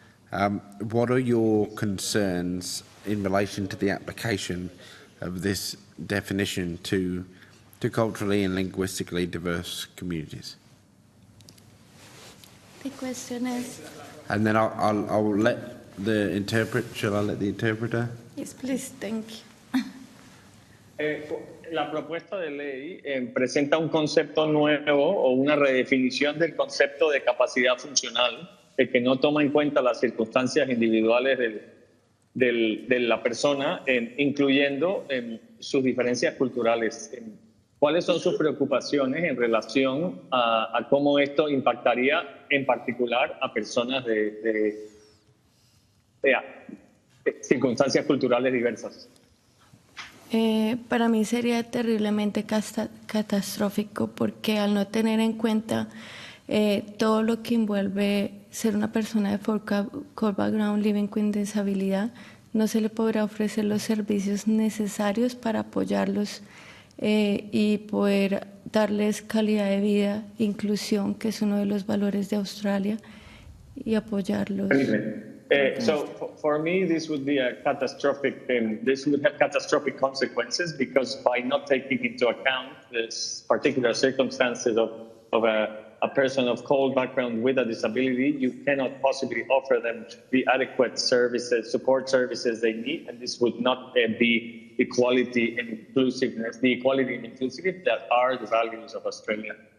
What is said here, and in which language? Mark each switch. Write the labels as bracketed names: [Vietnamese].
[English] What are your concerns in relation to the application of this definition to culturally and linguistically diverse communities? The question is... And then I'll let the shall I let the interpreter? Yes, please, thank you. [Spanish] La propuesta de ley presenta un concepto nuevo o una redefinición del concepto de capacidad funcional que no toma en cuenta las circunstancias individuales de la persona, incluyendo sus diferencias culturales. ¿Cuáles son sus preocupaciones en relación a cómo esto impactaría en particular a personas de circunstancias culturales diversas? Para mí sería terriblemente catastrófico porque al no tener en cuenta todo lo que envuelve ser una persona de [English] core background living [Spanish] con disabilidad, no se le podrá ofrecer los servicios necesarios para apoyarlos y poder darles calidad de vida, inclusión, que es uno de los valores de Australia, y apoyarlos. [English] So for me, this would be a catastrophic. This would have catastrophic consequences because by not taking into account the particular circumstances of a person of CALD background with a disability, you cannot possibly offer them the adequate services, support services they need, and this would not be equality and inclusiveness, the equality and inclusivity that are the values of Australia.